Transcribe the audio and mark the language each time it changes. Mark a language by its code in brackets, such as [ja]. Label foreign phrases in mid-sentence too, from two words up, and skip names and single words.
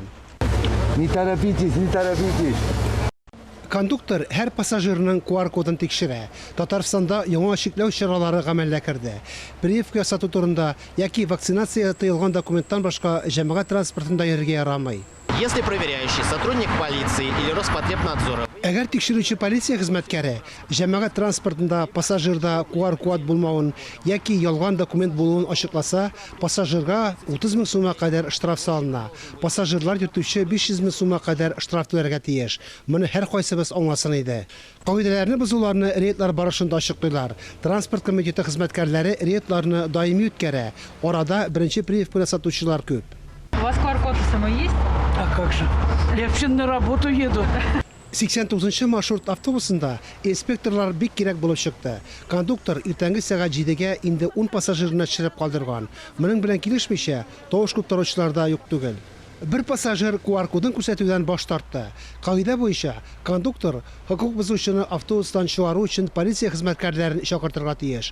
[ru] Не торопитесь. [tt] Кондуктор һәр пассажирның QR-кодын тикшерә. Татарстанда яңа шикләү чаралары гамәлгә керде. Прививка ясату турында яки вакцинация тыелган документтан башка җәмәгать транспортында йөрергә ярамый. [ru] Если проверяющий сотрудник полиции или Роспотребнадзора [tt] Әгәр тикшерүче полиция хезмәткәре җәмәгать транспортында пассажирда QR-код булмавын яки ялган документ булуын ачыкласа, пассажирга 30 мең сумга кадәр штраф салына. Пассажирлар йөртүче 500 мең сумга кадәр штраф түләргә тиеш. Моны һәр кайсыбыз аңласын иде. Кагыйдәләрне бозуларны рейдлар барышында ачыклыйлар. Транспорт комитеты хезмәткәрләре рейдларны даими үткәрә. Арада беренче прививка сатучылар күп. [ru] У вас QR-код самой есть? А как же? Я вообще на работу еду. [tt] 89-нчы маршрут автобусында инспекторлар бик кирәк булып чыкты. Кондуктор иртәнге сәгать 7-гә инде 10 пассажирны төшереп калдырган. Моның белән килешмичә, тавыш күтәрүчеләрдә юк түгел. Бер пассажир QR-кодын күрсәтүдән баш тартты. Кагыйдә буенча, кондуктор хокук бозучыны автобустан чыгару өчен полиция хезмәткәрләрен чакыртырга тиеш.